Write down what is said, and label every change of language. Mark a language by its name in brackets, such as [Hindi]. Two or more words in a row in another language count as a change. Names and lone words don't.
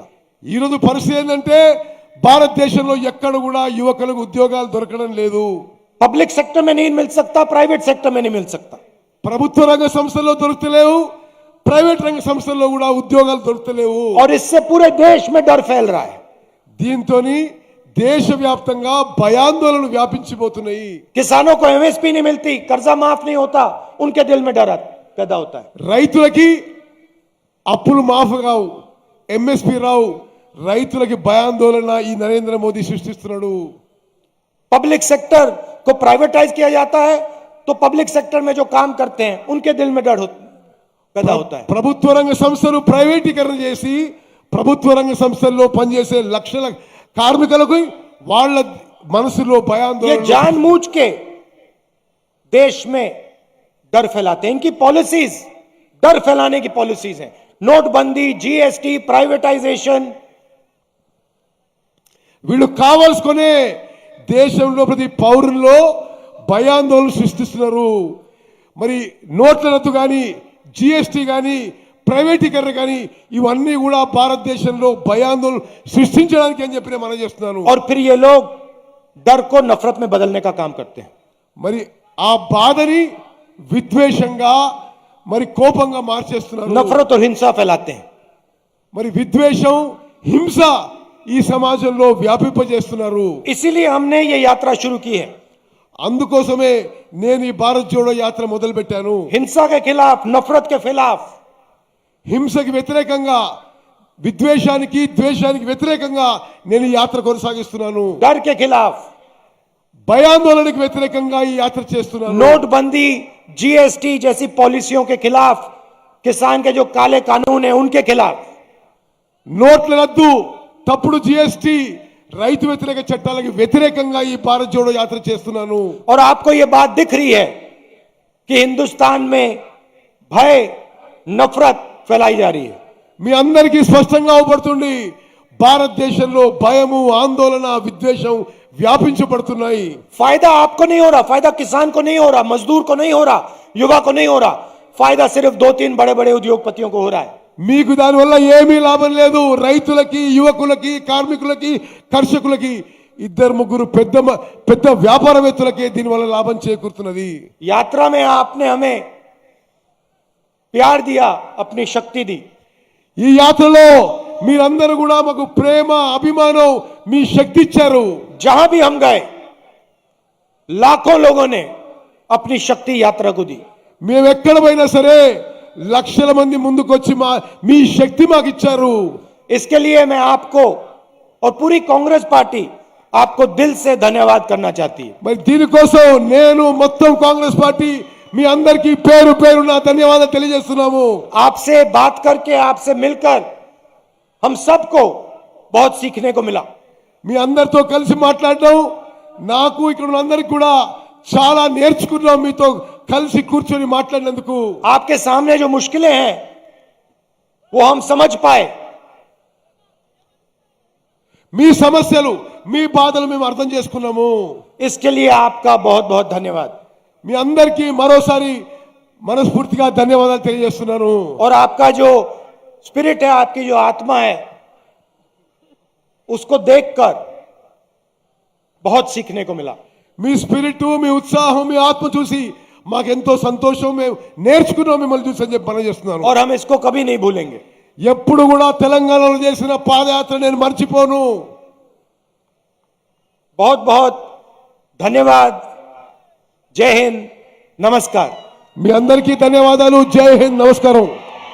[Telugu] ఈ రోజు పరిస్థితి ఏంటంటే భారతదేశంలో ఎక్కడ కూడా యువకులకు ఉద్యోగాలు దొరకడం లేదు। [English] public sector [Hindi] में नहीं मिल सकता, [English] private sector [Hindi] में नहीं मिल सकता। [Telugu] ప్రభుత్వ రంగ సంస్థల్లో దొరుకుతలేవు, ప్రైవేట్ రంగ సంస్థల్లో కూడా ఉద్యోగాలు దొరుకుతలేవు। [Hindi] और इससे पूरे देश में डर फैल रहा है। [Telugu] దీంతోని దేశవ్యాప్తంగా భయాందోళనలు వ్యాపించిపోతున్నాయి। [Hindi] किसानों को एमएसपी नहीं मिलती, कर्जा माफ नहीं होता, उनके दिल में डर पैदा होता है। [Telugu] రైతులకి అప్పులు మాఫ్ కావు, ఎంఎస్పీ రావు, రైతులకి భయాందోళన ఈ నరేంద్ర మోదీ సృష్టిస్తున్నాడు। [English] public sector [Hindi] को प्राइवेटाइज किया जाता है तो [English] public sector [Hindi] में जो काम करते हैं उनके दिल में डर पैदा होता है। [Telugu] ప్రభుత్వ రంగ సంస్థలు ప్రైవేటీకరణ చేసి ప్రభుత్వ రంగ సంస్థల్లో పనిచేసే లక్షల కార్మికులకు వాళ్ళ మనసులో [Hindi] ये [Telugu] భయాందోళన। [Hindi] जानबूझ के देश में डर फैलाते हैं। इनकी पॉलिसीज डर फैलाने की पॉलिसीज हैं। नोटबंदी, जीएसटी, प्राइवेटाइजेशन। [Telugu] వీళ్ళు కావాల్సుకునే దేశంలో ప్రతి పౌరుల్లో భయాందోళన సృష్టిస్తున్నారు। మరి నోట్ల రద్దు కానీ, జిఎస్టీ కానీ, ప్రైవేటీకరణ కానీ ఇవన్నీ కూడా భారతదేశంలో భయాందోళన సృష్టించడానికి అని చెప్పి నేను మనం చేస్తున్నాను। [Hindi] और फिर ये लोग डर को नफरत में बदलने का काम करते हैं। [Telugu] మరి ఆ బాధని విద్వేషంగా మరి కోపంగా మార్చేస్తున్నారు। [Hindi] नफरत और हिंसा फैलाते हैं। [Telugu] మరి విద్వేషం, హింస ఈ సమాజంలో వ్యాపింపజేస్తున్నారు। [Hindi] इसीलिए हमने ये यात्रा शुरू की है। [Telugu] అందుకోసమే నేను ఈ భారత్ జోడో యాత్ర మొదలు పెట్టాను। [Hindi] हिंसा के खिलाफ, नफरत के खिलाफ, [Telugu] హింసకి వ్యతిరేకంగా, విద్వేషానికి, ద్వేషానికి వ్యతిరేకంగా నేను ఈ యాత్ర కొనసాగిస్తున్నాను। [Hindi] डर के खिलाफ, [Telugu] భయాందోళనకి వ్యతిరేకంగా ఈ యాత్ర చేస్తున్నాను। [Hindi] नोटबंदी, जीएसटी जैसी पॉलिसियों के खिलाफ, किसान के जो काले कानून है उनके खिलाफ, [Telugu] నోట్ల రద్దు, తప్పుడు జిఎస్టీ, రైతు వ్యతిరేక చట్టాలకు వ్యతిరేకంగా ఈ భారత్ జోడో యాత్ర చేస్తున్నాను। [Hindi] और आपको ये बात दिख रही है कि हिंदुस्तान में भय, नफरत फैलाई जा रही है। [Telugu] మీ అందరికీ స్పష్టంగా అవబడుతుంది భారతదేశంలో భయము, ఆందోళన, విద్వేషం వ్యాపించబడుతున్నాయి। [Hindi] फायदा आपको नहीं हो रहा, फायदा किसान को नहीं हो रहा, मजदूर को नहीं हो रहा, युवा को नहीं हो रहा, फायदा सिर्फ 2-3 बड़े बड़े उद्योगपतियों को हो रहा है। [Telugu] మీకు దానివల్ల ఏమీ లాభం లేదు। రైతులకి, యువకులకి, కార్మికులకి, కర్షకులకి, ఇద్దరు ముగ్గురు పెద్ద పెద్ద వ్యాపారవేత్తలకే దీనివల్ల లాభం చేకూరుతున్నది। [Hindi] यात्रा में आपने हमें प्यार दिया, अपनी शक्ति दी। [Telugu] ఈ యాత్రలో మీరందరూ కూడా మాకు ప్రేమ, అభిమానం, మీ శక్తి ఇచ్చారు। [Hindi] जहां भी हम गए लाखों लोगों ने अपनी शक्ति यात्रा को दी। [Telugu] మేము ఎక్కడ పోయినా సరే లక్షల మంది ముందుకొచ్చి మీ శక్తి మాకు ఇచ్చారు। [Hindi] इसके लिए मैं आपको और पूरी कांग्रेस पार्टी आपको दिल से धन्यवाद करना चाहती है। [Telugu] మరి దీనికోసం నేను మొత్తం కాంగ్రెస్ పార్టీ మీ అందరికీ పేరు పేరున ధన్యవాదాలు తెలియజేస్తున్నాము। [Hindi] आपसे बात करके, आपसे मिलकर हम सबको बहुत सीखने को मिला। [Telugu] మీ అందరితో కలిసి మాట్లాడడం, నాకు ఇక్కడ ఉన్న అందరికి కూడా చాలా నేర్చుకున్నాం। మీతో కలిసి కూర్చొని మాట్లాడినందుకు [Hindi] आपके सामने जो मुश्किलें हैं वो हम समझ पाए। [Telugu] మీ సమస్యలు, మీ బాధలు మేము అర్థం చేసుకున్నాము। [Hindi] इसके लिए आपका बहुत बहुत धन्यवाद। [Telugu] మీ అందరికీ మరోసారి మనస్ఫూర్తిగా ధన్యవాదాలు తెలియజేస్తున్నాను। [Hindi] और आपका जो स्पिरिट है, आपकी जो आत्मा है, उसको देखकर बहुत सीखने को मिला। [Telugu] మీ స్పిరిట్, మీ ఉత్సాహం, మీ ఆత్మ చూసి మాకెంతో సంతోషం, మేము నేర్చుకున్నాం మిమ్మల్ని చూసి అని చెప్పి మనం చేస్తున్నాను। [Hindi] और हम इसको कभी नहीं भूलेंगे। [Telugu] ఎప్పుడు కూడా తెలంగాణలో చేసిన పాదయాత్ర నేను మర్చిపోను। [Hindi] बहुत बहुत धन्यवाद। जय हिंद, नमस्कार। [Telugu] మీ అందరికీ ధన్యవాదాలు। [Hindi] जय हिंद, [Telugu] నమస్కారం।